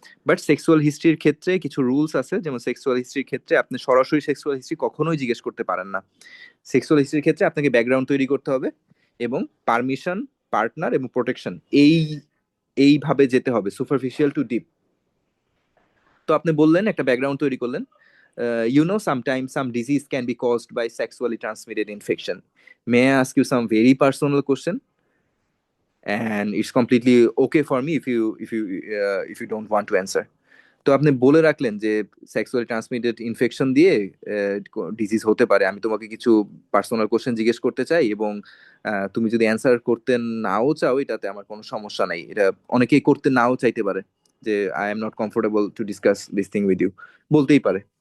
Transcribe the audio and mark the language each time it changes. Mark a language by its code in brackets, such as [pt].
[bn] But sexual হিস্ট্রির ক্ষেত্রে কিছু rules আছে, যেমন সেক্সুয়াল হিস্ট্রির ক্ষেত্রে আপনি সরাসরি সেক্সুয়াল হিস্ট্রি কখনোই জিজ্ঞেস করতে পারেন না। সেক্সুয়াল হিস্ট্রির ক্ষেত্রে আপনাকে ব্যাকগ্রাউন্ড তৈরি করতে হবে এবং পারমিশন, পার্টনার এবং প্রোটেকশন এইভাবে যেতে হবে, [en] Superficial to deep. [bn] তো আপনি বললেন একটা ব্যাকগ্রাউন্ড তৈরি করলেন, [en] sometimes some disease can be caused by sexually transmitted infection. May I ask you some very personal question? And it's completely okay for me if you don't want to answer. [bn] তো আপনি বলে রাখলেন যে sexually transmitted infection দিয়ে disease হতে পারে। আমি তোমাকে কিছু পার্সোনাল কোশ্চেন জিজ্ঞেস করতে চাই, এবং তুমি যদি অ্যান্সার করতে নাও চাও, এটাতে আমার কোনো সমস্যা নাই। এটা অনেকেই করতে নাও চাইতে পারে, যে [en] I am not comfortable to discuss this thing with you, [bn] বলতেই পারে।